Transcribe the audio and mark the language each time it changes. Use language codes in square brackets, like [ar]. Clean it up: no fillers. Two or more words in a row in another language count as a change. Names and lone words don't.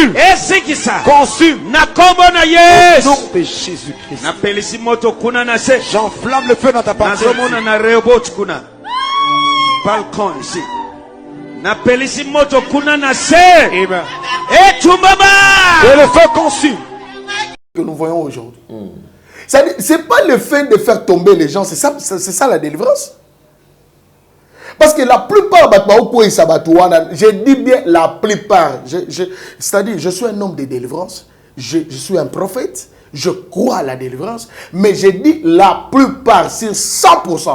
[fr] conçu au nom de Jésus-Christ. J'enflamme le feu dans ta partie. Balcon ici. [ln] Napelisi moto kuna na se. [fr] Amen. Et tu baba. Et le feu conçu que nous voyons aujourd'hui. C'est pas le fait de faire tomber les gens, c'est ça la délivrance. Parce que la plupart, je dis bien la plupart, c'est-à-dire je suis un homme de délivrance, je suis un prophète, je crois à la délivrance, mais je dis la plupart, c'est 100%.